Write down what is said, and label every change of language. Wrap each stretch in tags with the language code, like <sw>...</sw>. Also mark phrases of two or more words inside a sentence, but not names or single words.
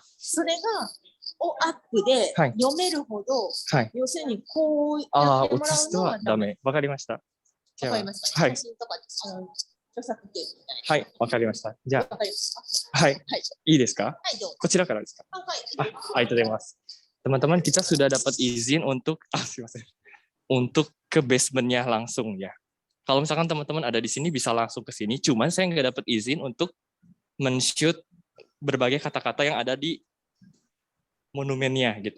<ja>それがアップではい読めるほど、はい。要するにこうやああ、ってもらう写すとのははダメ。わかりました。じゃあわかりました、はい写。真とか著作権みたいはい、わかりました。じゃな。わかりました。あ、はい。はい。いいですか。はい、どうぞ。こちらからですか。はい。</ja> <id>Ah, itu deh mas. Teman-teman kita sudah dapat izin untuk untuk ke basementnya langsung ya. Kalau misalkan teman-teman ada di sini bisa langsung ke sini. Cuman saya nggak dapat izin untuk men-shoot berbagai kata-kata yang ada di monumennya gitu.</id>